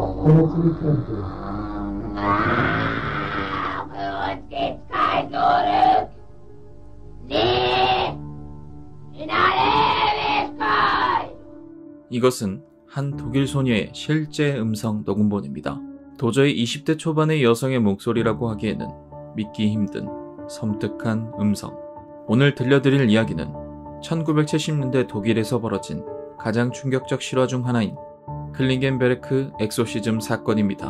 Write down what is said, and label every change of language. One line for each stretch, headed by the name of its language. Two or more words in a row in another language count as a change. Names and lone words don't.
German: Plötzlich kämpfte Uns gibt's kein Zurück! Nie! In alle Ewigkeit!
Korean: 이것은 한 독일 소녀의 실제 음성 녹음본입니다. 도저히 20대 초반의 여성의 목소리라고 하기에는 믿기 힘든 섬뜩한 음성. 오늘 들려드릴 이야기는 1970년대 독일에서 벌어진 가장 충격적 실화 중 하나인 클링겐베르크 엑소시즘 사건입니다.